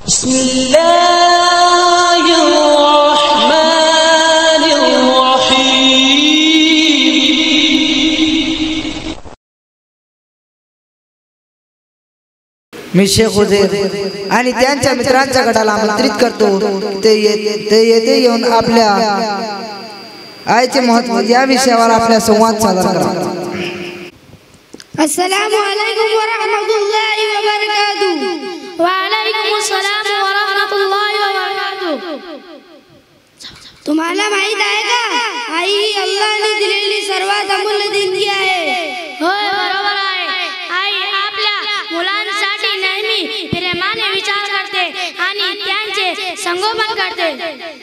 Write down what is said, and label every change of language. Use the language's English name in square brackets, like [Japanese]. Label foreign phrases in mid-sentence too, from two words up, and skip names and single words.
[Marathi] मी शेख उजेर आणि त्यांच्या मित्रांच्या गटाला आमंत्रित करतो ते येथे येऊन आपल्या आईचे महत्त्व या विषयावर आपल्या संवाद सादर करा। [Arabic] السلام عليكم ورحمة الله وبركاته. وعليكم السلام ورحمة الله وبركاته. [Marathi] तुम्हाला माहित आहे का, आई ही अल्लाहने दिलेली सर्वात अमूल्य देणगी आहे। होय, बरोबर आहे। आई आपल्या मुलांसाठी नेहमी प्रेमाने विचार करते आणि त्यांचे संगोपन करते।